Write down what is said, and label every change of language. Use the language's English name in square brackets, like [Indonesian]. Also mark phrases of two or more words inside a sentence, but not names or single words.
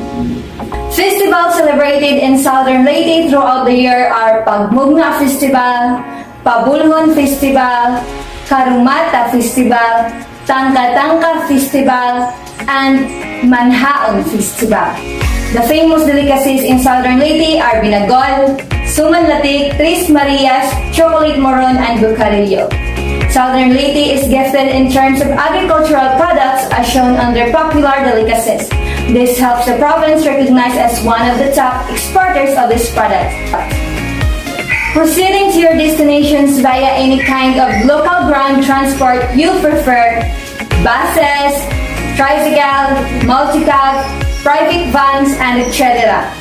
[English] Festivals celebrated in Southern Leyte throughout the year are Pagmugna Festival, Pabulhon Festival, Karumata Festival, Tangka-Tangka Festival, and Manhaon Festival. The famous delicacies in Southern Leyte are Binagol, Sumanlatik, Tres Marias, Chocolate Moron, and Bucarillo. Southern Leyte is gifted in terms of agricultural products as shown under popular delicacies. This helps the province recognized as one of the top exporters of these products. Proceeding to your destinations via any kind of local ground transport you prefer, buses, tricycle, multi-cab, private vans, and etc.